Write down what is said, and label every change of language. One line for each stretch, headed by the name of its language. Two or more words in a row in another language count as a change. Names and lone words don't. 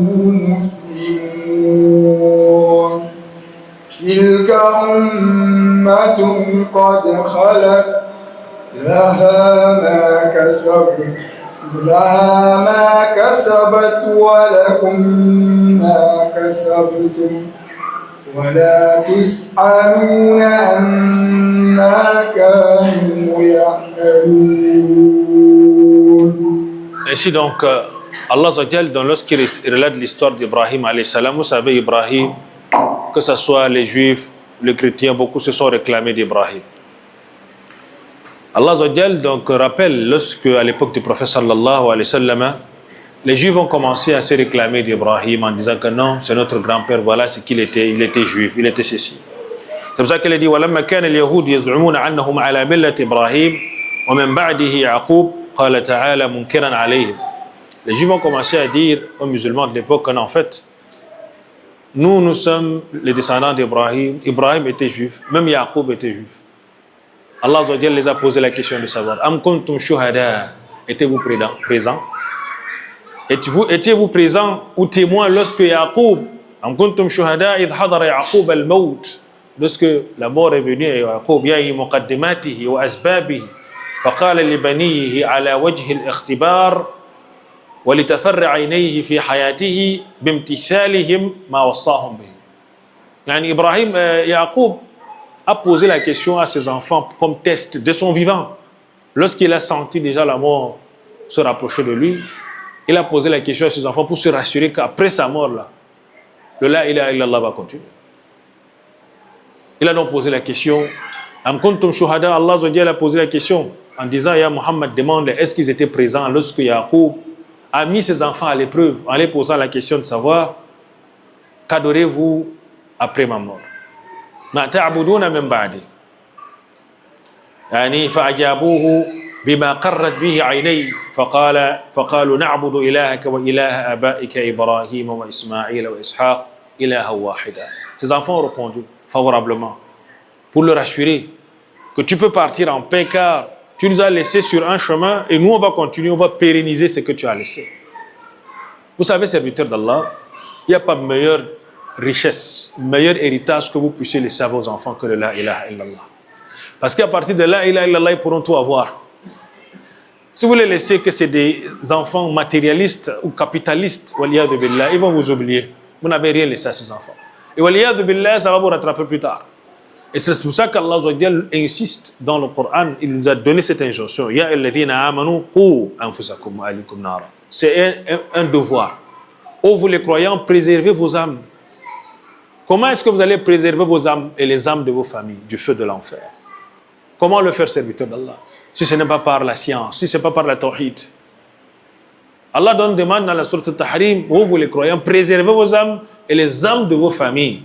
Arabic: مسلمون تلك أمة قد خلت لها ما كسبت ولكم ما كسبتم ولا تسألون عما كانوا يعملون.
French: Ainsi donc, Allah
Arabic: عز وجل,
French: lorsqu'il relate l'histoire d'Ibrahim
Arabic: عليه السلام,
French: vous savez, Ibrahim, que ce soit les juifs, les chrétiens, beaucoup se sont réclamés d'Ibrahim. Allah
Arabic: عز وجل
French: donc rappelle lorsque, à l'époque du prophète
Arabic: صلى الله عليه وسلم,
French: les juifs ont commencé à se réclamer d'Ibrahim en disant que non, c'est notre grand-père, voilà ce qu'il était, il était juif, il était ceci. C'est pour ça qu'il a dit
Arabic: وَلَمَّا كَانَ الْيَهُودُ يَزْعُمُونَ أَنَّهُمْ عَلَى مِلَّةِ إِبْرَاهِيمَ وَمِنْ بَعْدِهِ يَعْقُوبَ قَالَ تَعَالَى مُنْكِرًا عَلَيْهِمْ.
French: Les juifs ont commencé à dire aux musulmans de l'époque qu'en fait, nous sommes les descendants d'Ibrahim, Ibrahim était juif, même Yaqub était juif. Allah
Arabic: عز وجل
French: les a posé la question de savoir
Arabic: أم كنتم شهداء,
French: étiez-vous présents? Étiez-vous présent ou témoin lorsque Yaqub,
Arabic: أم كنتم شهداء إذ حضر يعقوب الموت,
French: lorsque la mort est venue à Yaqub,
Arabic: أي مقدماته وأسبابه فقال لبنيه على وجه الاختبار ولتقر عينه في حياته بامتثالهم ما وصاهم به.
French: Yani Ibrahim, Yaqub a posé la question à ses enfants comme test de son vivant. Lorsqu'il a senti déjà la mort se rapprocher de lui, il a posé la question à ses enfants pour se rassurer qu'après sa mort, là, le
Arabic: لا إله إلا الله
French: va continuer. Il a donc posé la question,
Arabic: أم كنتم شهداء,
French: Allah
Arabic: عز وجل
French: a posé la question en disant, Ya Muhammad, demande est-ce qu'ils étaient présents lorsque Yaqub a mis ses enfants à l'épreuve en les posant la question de savoir, qu'adorez-vous après ma mort?
Arabic: ما تعبدون من بعدي يعني فأجابوه بما قرت به عيني فقالوا نعبد إلهك وإله آبائك إبراهيم وإسماعيل وإسحاق إلها واحدا.
French: Ses enfants ont répondu favorablement pour le rassurer que tu peux partir en paix car tu nous as laissés sur un chemin et nous on va continuer, on va pérenniser ce que tu as laissé. Vous savez, serviteurs d'Allah, il n'y a pas meilleur richesse, meilleur héritage que vous puissiez laisser à vos enfants que le
Arabic: لا إله إلا الله.
French: Parce qu'à partir de
Arabic: لا إله إلا الله,
French: ils pourront tout avoir. Si vous les laissez que c'est des enfants matérialistes ou capitalistes,
Arabic: والعياذ بالله,
French: ils vont vous oublier. Vous n'avez rien laissé à ces enfants. Et
Arabic: والعياذ بالله,
French: ça va vous rattraper plus tard. Et c'est pour ça qu'Allah insiste dans le Coran, il nous a donné cette injonction.
Arabic: يا الذين آمنوا قوا أنفسكم وأهليكم نارا.
French: C'est un devoir. Ô vous les croyants, préservez vos âmes. Comment est-ce que vous allez préserver vos âmes et les âmes de vos familles du feu de l'enfer? Comment le faire, serviteur d'Allah? Si ce n'est pas par la science, si ce n'est pas par la tawhid. Allah demande dans la sourate Al-Tahrim, vous les croyants, préservez vos âmes et les âmes de vos familles.